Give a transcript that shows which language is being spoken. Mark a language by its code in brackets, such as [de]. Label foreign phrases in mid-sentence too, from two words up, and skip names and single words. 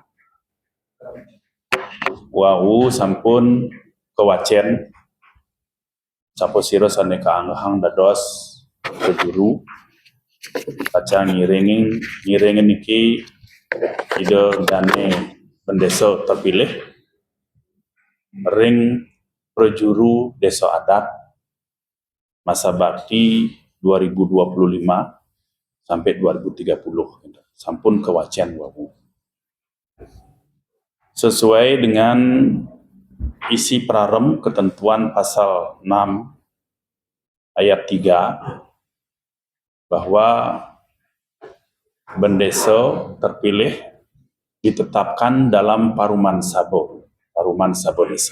[ban] wau sampun kewacen sapo sira sane kaanghang dados kejuru kaca ngiringin niki ide dane Bendesa terpilih ring prajuru Desa Adat [id] masa bakti 2025 sampai 2030 [ban] sampun kewacen wau [id] sesuai dengan isi Pararem ketentuan pasal 6 ayat 3 bahwa Bendesa terpilih ditetapkan dalam Paruman Sabo Desa.